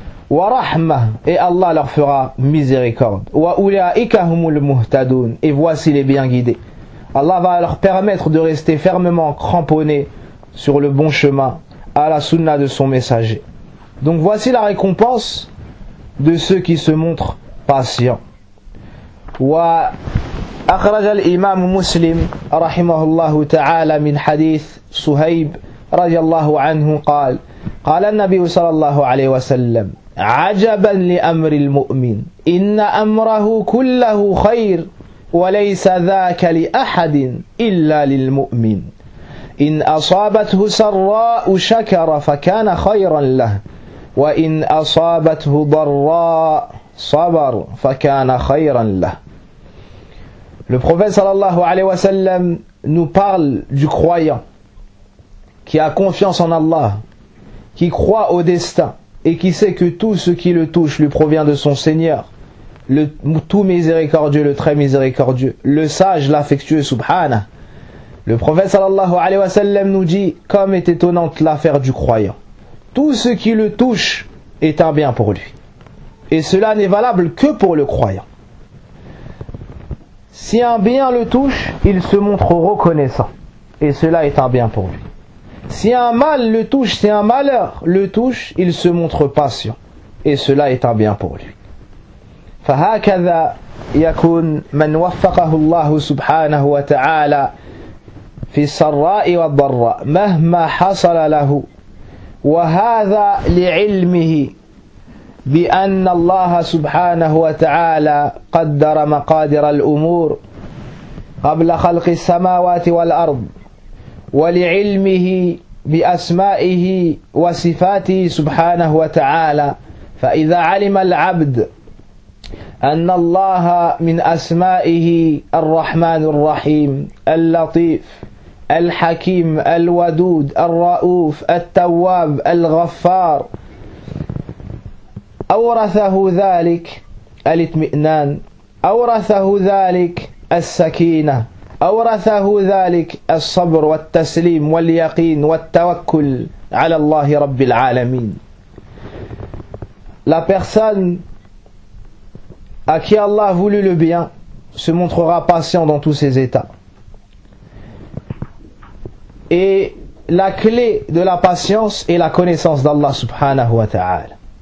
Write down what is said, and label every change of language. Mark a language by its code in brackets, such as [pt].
[ar] Wa rahma, [fr] et Allah leur fera miséricorde. [ar] Wa ulaika humul muhtadun, [fr] et voici les bien guidés. Allah va leur permettre de rester fermement cramponnés sur le bon chemin à la sunna de son messager. Donc voici la récompense de ceux qui se montrent patients. [ar] Wa akhraj al-imam Muslim rahimahullah ta'ala min hadith Suhayb radiyallahu anhu qala qala an-nabi sallallahu alayhi wa sallam عجبا لأمر المؤمن إن أمره كله خير وليس ذاك لأحد إلا للمؤمن إن أصابته سراء شكر فكان خيرا له وإن أصابته ضراء صبر فكان خيرا له. [fr] Le prophète sallallahu alayhi wa sallam nous parle du croyant qui a confiance en Allah, qui croit au destin et qui sait que tout ce qui le touche lui provient de son Seigneur, le tout miséricordieux, le très miséricordieux, le sage, l'affectueux, subhanah. Le prophète sallallahu alayhi wa sallam nous dit, comme est étonnante l'affaire du croyant. Tout ce qui le touche est un bien pour lui. Et cela n'est valable que pour le croyant. Si un bien le touche, il se montre reconnaissant. Et cela est un bien pour lui. Si un mal le touche, si un malheur le touche, il se montre patient. Et cela est un bien pour lui. [ar] فَهَكَذَا يَكُنْ مَنْ وَفَّقَهُ اللَّهُ سُبْحَانَهُ وَتَعَالَى فِي السَّرَّاءِ وَالضَّرَّاءِ مَهْمَا حَصَلَ لَهُ وَهَذَا لِعِلْمِهِ بِأَنَّ اللَّهَ سُبْحَانَهُ وَتَعَالَى قَدَّرَ مَقَادِرَ الْأُمُورِ قَبْلَ خَلْقِ السَّمَاوَاتِ وَالْأَرْضِ ولعلمه بأسمائه وصفاته سبحانه وتعالى فإذا علم العبد أن الله من أسمائه الرحمن الرحيم اللطيف الحكيم الودود الرؤوف التواب الغفار أورثه ذلك الاطمئنان أورثه ذلك السكينة أورثه ذلك الصبر والتسليم واليقين والتوكل على الله رب العالمين. [fr] La personne à qui Allah a voulu le bien se montrera patient dans tous ses états. Et la clé de la patience est la connaissance d'Allah subhanahu wa ta'ala.